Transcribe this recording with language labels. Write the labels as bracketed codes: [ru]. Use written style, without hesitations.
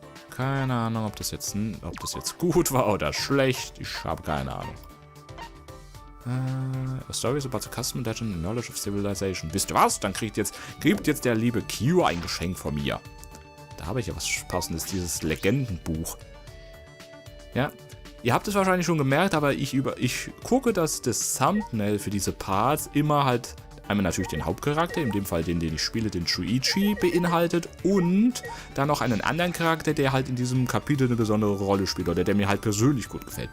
[de] Keine Ahnung, ob das jetzt gut war oder schlecht. Ich habe keine Ahnung. [en] A story is about the custom, legend and knowledge of civilization. [de] Wisst ihr was? Dann kriegt jetzt der liebe Kyo ein Geschenk von mir. Da habe ich ja was Passendes, dieses Legendenbuch. Ja, ihr habt es wahrscheinlich schon gemerkt, aber ich gucke, dass das Thumbnail für diese Parts immer halt einmal natürlich den Hauptcharakter, in dem Fall den ich spiele, den Shuichi, beinhaltet und dann noch einen anderen Charakter, der halt in diesem Kapitel eine besondere Rolle spielt oder der mir halt persönlich gut gefällt.